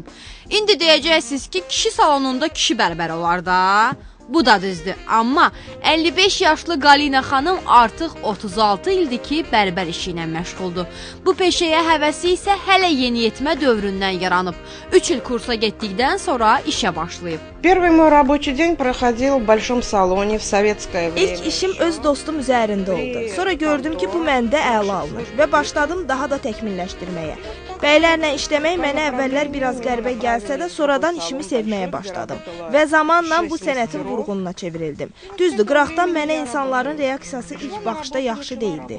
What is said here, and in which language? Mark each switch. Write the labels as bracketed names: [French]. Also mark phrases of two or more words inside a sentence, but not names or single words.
[Azerbaijani] İndi deyəcəksiniz ki, kişi salonunda kişi bərbər olar da. Bu da düzdür. Amma 55 yaşlı Galina xanım artıq 36 ildir ki, bərbər işi ilə məşğuldur. Bu peşəyə həvəsi isə hələ yeniyetmə dövründən yaranıb. 3 il kursa getdikdən sonra işə başlayıb. [Russian] Первый мой рабочий день проходил в большом салоне в советское время. [Azerbaijani] İlk işim öz dostum üzərində oldu. Sonra gördüm ki, bu məndə əla alınır və başladım daha da təkmilləşdirməyə. Bəylərlə işləmək mənə əvvəllər biraz qəribə gəlsə də, sonradan işimi sevməyə başladım və zamanla bu sənətin vurğununa çevrildim. Düzdür, qıraqdan mənə insanların reaksiyası ilk baxışda yaxşı deyildi.